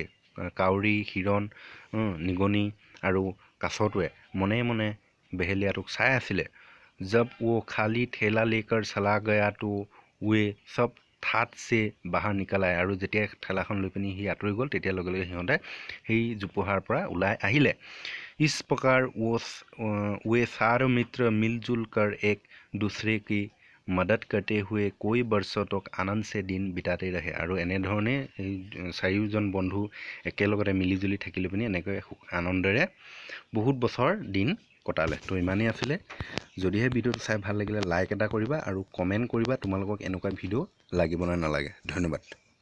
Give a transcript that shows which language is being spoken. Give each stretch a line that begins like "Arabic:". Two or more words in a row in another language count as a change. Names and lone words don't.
Assamese: কাউৰী, হিৰণ, নিগনি আৰু কাছটোৱে মনে মনে বেহেলীয়াটোক চাই আছিলে।
Hindi: जब वो खाली ठेला लेकर चला गया तो वे सब ठाट से बाहर निकल आए।
Assamese: আৰু যেতিয়া ঠেলাখন লৈ পিনি সি আঁতৰি গ'ল, তেতিয়া লগে লগে সিহঁতে সেই জোপোহাৰ পৰা ওলাই আহিলে।
Hindi: इस प्रकार वे सारे मित्र मिलजुल कर एक दूसरे की मदद करते हुए कई वर्षों तक आनंद से दिन बिताते रहे।
Assamese: আৰু এনেধৰণে এই চাৰিওজন বন্ধু একেলগতে মিলিজুলি থাকিলে পিনি এনেকৈ আনন্দেৰে বহুত বছৰ দিন কটালে। তো ইমানেই আছিলে। যদিহে ভিডিঅ'টো চাই ভাল লাগিলে লাইক এটা কৰিবা আৰু কমেণ্ট কৰিবা তোমালোকক এনেকুৱা ভিডিঅ' লাগিব নে নালাগে। ধন্যবাদ।